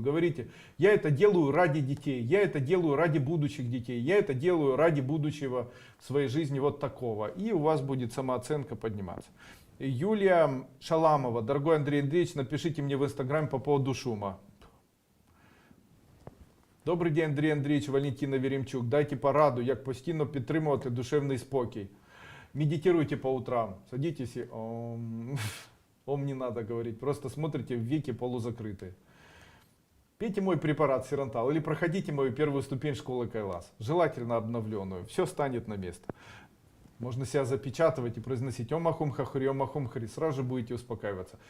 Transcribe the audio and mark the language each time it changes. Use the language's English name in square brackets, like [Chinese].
[Russian] Говорите, я это делаю ради детей, я это делаю ради будущих детей, я это делаю ради будущего в своей жизни вот такого. И у вас будет самооценка подниматься. Юлия Шаламова. Дорогой Андрей Андреевич, напишите мне в инстаграме по поводу шума. [Ukrainian] Добрий день, Андрій Андрійович, Валентина Веремчук. Дайте пораду, як постійно підтримувати душевний спокій. [Russian] Медитируйте по утрам. Садитесь и ом не надо говорить. Просто смотрите, веки полузакрытые. Пейте мой препарат Сирантал или проходите мою первую ступень школы Кайлас, желательно обновленную, все станет на место. Можно себя запечатывать и произносить Ом Ахум Хахури, Ом Ахум Хари, сразу же будете успокаиваться.